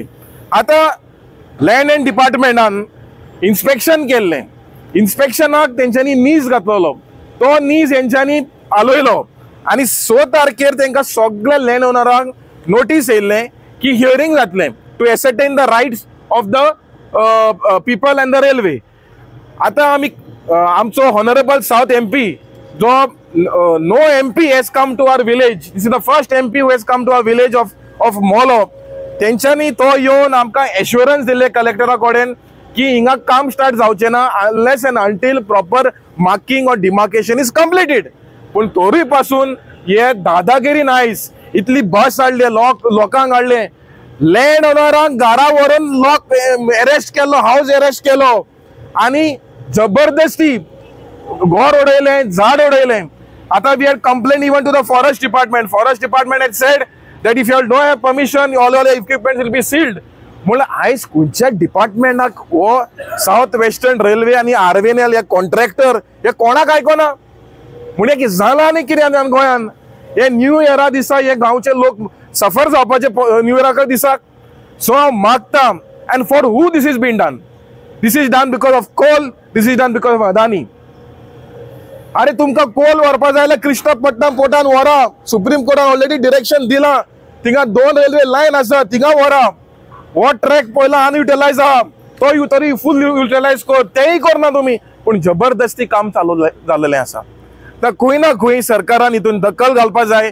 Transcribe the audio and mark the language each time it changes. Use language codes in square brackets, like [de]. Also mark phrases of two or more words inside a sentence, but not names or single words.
[kok] आतां लँड एंड डिपार्टमेंटान इन्स्पेक्शन केल्लें, इन्स्पेक्शनाक तेंच्यांनी नीज घातलेलो, तो नीज हेंच्यांनी आलोयलो आणि 6 तारखेर तांकां सगळ्या लँड ओनरांक नोटीस येयल्ले की हियरिंग जातलें [en] to ascertain the rights of the people and the railway. [kok] आता आमी आमचो हॉनरेबल साउथ MP जो [en] no MP has come to our village. This is the first MP who has come to our village of Molo. [kok] तेंच्यांनी तो येवन आमकां एश्युरन्स दिले कलेक्टरा कडेन की हिंगा काम स्टार्ट जावचें ना [en] unless and until proper marking aur demarcation is completed. [kok] पूण तोरूय पासून हे दादागिरी नायस, इतली बस हाडले, लोकांक हाडले, लँड ओनरांक घरा व्हरून लोक अरेस्ट केलो, हाऊस अरेस्ट केलो आणि जबरदस्ती घर उडयले, झाड उडयले. [en] आता we had complain even to the forest department. forest department had said that if you don't have permission all your equipment will be sealed. [kok] म्हणल्यार आयज खंयच्या डिपार्टमेंटाक हो साउथ वेस्टर्न रेल्वे आणि RVNL हे कॉन्ट्रॅक्टर हे कोणाक आयकना. म्हणजे की झाला आनी कितें गोंयान हे न्यू इयरा दिसा हे गांवचे लोक सफर जावपाचे न्यू इयराच्या दिसाक. [en] सो [kok] हांव मागता [en] and for who this is been done. this is done because of coal, this is done because of Adani. [kok] अरे तुमकां कोल व्हरपा जाय जाल्यार कृष्णपट्टणम पोर्टान व्हरा. सुप्रीम कोर्टान ऑलरेडी डिरेक्शन दिला. थिंगा 2 रेल्वे लायन आसा, थिंगा व्हरा. हो ट्रॅक पयला अनयुटिलायज आहा तो तरी [en] full utilise [kok] कर, तेय करना तुमी. पूण जबरदस्ती काम चालू जाल्लेलें आसा. तर खंय ना खंय सरकारान हितून दखल घालपा जाय.